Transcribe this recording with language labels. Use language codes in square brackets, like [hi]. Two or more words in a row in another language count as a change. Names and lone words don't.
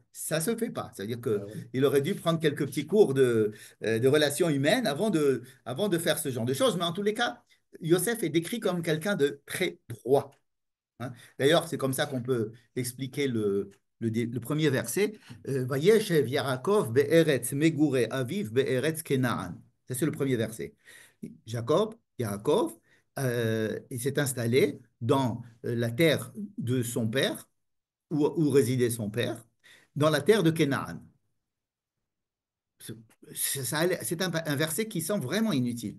[fr] Ça se fait pas. C'est-à-dire Ah ouais. qu'il aurait dû prendre quelques petits cours de relations humaines avant de faire ce genre de choses. Mais en tous les cas, Yosef est décrit comme quelqu'un de très droit. Hein. D'ailleurs, c'est comme ça qu'on peut expliquer le premier verset. [he] וישב יעקב בארץ מגורי אביו בארץ כנען. [fr] Ça, c'est le premier verset. Yaakov, il s'est installé dans la terre de son père, où résidait son père, dans la terre de Kenaan. C'est un verset qui semble vraiment inutile.